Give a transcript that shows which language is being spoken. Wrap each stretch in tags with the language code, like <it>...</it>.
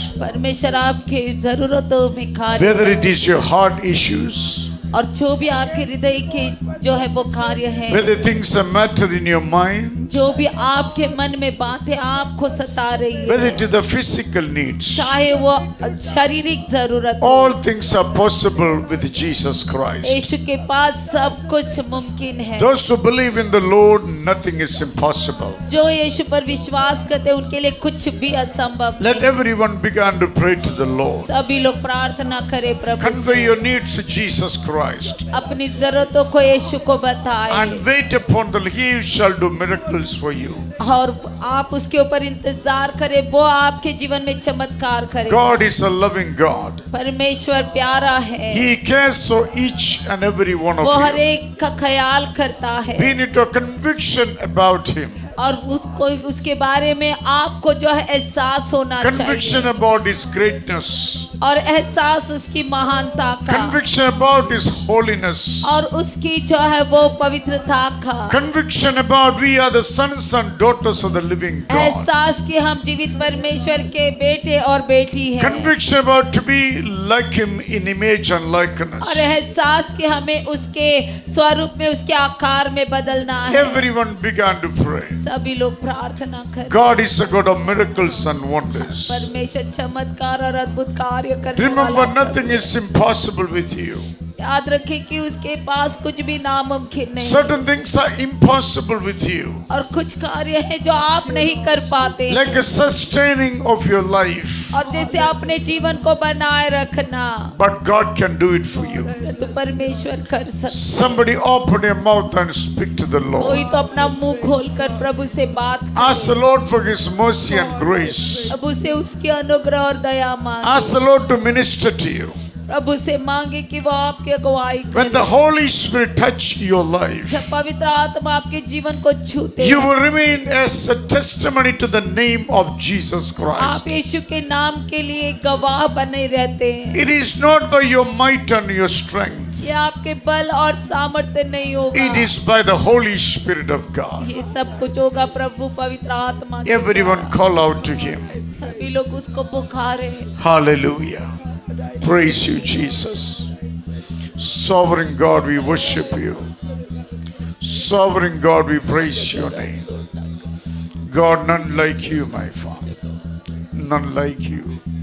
<hi>परमेश्वर आपके जरूरतों में कार्य</hi> <en>Whether</en> <hi>करे।</hi> <en>it is your heart issues,</en> <hi>और जो भी आपके हृदय के जो है वो कार्य है,</hi> <en>whether things that matter in your mind,</en> <hi>जो भी आपके मन में बातें आपको सता रही</hi> <en>whether</en> <hi>है,</hi> <en>it is the physical needs,</en> <hi>चाहे वो शारीरिक जरूरत हो,</hi> <en>all things are possible with Jesus Christ.</en> <hi>यीशु के पास सब कुछ मुमकिन है।</hi> <en>Those who believe in the Lord, nothing is impossible.</en> <hi>जो यीशु पर विश्वास करते हैं उनके लिए कुछ भी असंभव</hi> <en>Let</en> <hi>नहीं।</hi> <en>everyone begin to pray to the Lord.</en> <hi>सभी लोग प्रार्थना करें प्रभु</hi> <en>Convey</en> <hi>से,</hi> <en>your needs to Jesus Christ.</en> <hi>अपनी जरूरतों को यीशु को बताएं</hi> <en>And wait upon the Lord. He shall do miracles for you.</en> <hi>और आप उसके ऊपर इंतजार करें, वो आपके जीवन में चमत्कार करे।</hi> <en>God is a loving God.</en> <hi>परमेश्वर प्यारा है,</hi> <en>He cares for each and every one of</en> <hi>वो हर</hi> <en>you.</en> <hi>एक का ख्याल करता है</hi> <en>We need a conviction about Him.</en> <hi>और उसको उसके बारे में आपको जो है एहसास होना</hi> <en>Conviction</en> <hi>चाहिए</hi> <en>about His greatness.</en> <hi>और एहसास उसकी महानता का</hi> <en>Conviction about His holiness.</en> <hi>और उसकी जो है वो पवित्रता का</hi> <en>Conviction about we are the sons and daughters of the living God.</en> <hi>एहसास कि हम जीवित परमेश्वर के बेटे और बेटी हैं</hi> <en>Conviction about to be like Him in image and</en> <hi>और</hi> <en>likeness.</en> <hi>एहसास कि हमें उसके स्वरूप में उसके आकार में बदलना है।</hi> <en>Everyone began to pray.</en> <hi>सभी लोग प्रार्थना करें।</hi> <en>God is a God of miracles and wonders.</en> <hi>परमेश्वर चमत्कार और अद्भुत कार्य करने</hi> <en>Remember,</en> <hi>वाला</hi> <en>nothing is impossible with you.</en> <hi>याद रखें कि उसके पास कुछ भी नामुमकिन नहीं</hi> <en>Certain things are impossible with you.</en> <hi>और कुछ कार्य हैं जो आप नहीं कर पाते</hi> <en>Like a sustaining of your life.</en> <hi>और जैसे अपने जीवन को बनाए रखना</hi> <en>But God can do it for you.</en> <hi>तो परमेश्वर कर सकते।</hi> <en>Somebody open your mouth and speak to the</en> <hi>कोई</hi> <en>Lord.</en> <hi>तो अपना मुंह खोलकर प्रभु से बात</hi> <en>Ask the Lord for His mercy and grace.</en> <hi>प्रभु से उसकी अनुग्रह और दया मांगे।</hi> <en>Ask the Lord to minister to you.</en> <hi>प्रभु से मांगे कि वो आपकी अगुवाई</hi> <en>When</en> <hi>करे।</hi> <en>the Holy Spirit touch your life,</en> <hi>जब पवित्र आत्मा आपके जीवन को छूते</hi> <en>you</en> <hi>हैं,</hi> <en>will remain as a testimony to the name of Jesus Christ.</en> <hi>आप यीशु के नाम के लिए गवाह बने रहते हैं।</hi> <en>It is not by your might and your strength.</en> <hi>ये आपके बल और सामर्थ्य से नहीं होगा,</hi> <en>It is by the Holy Spirit of God.</en> <hi>ये सब कुछ होगा प्रभु पवित्र आत्मा के</hi> <en>Everyone call out to Him.</en> <hi>द्वारा। सभी लोग उसको पुकारे।</hi> <en>Hallelujah. Praise you, Jesus. Sovereign God, we worship you. Sovereign God, we praise your name. God, none like you, my Father. None like you.</en>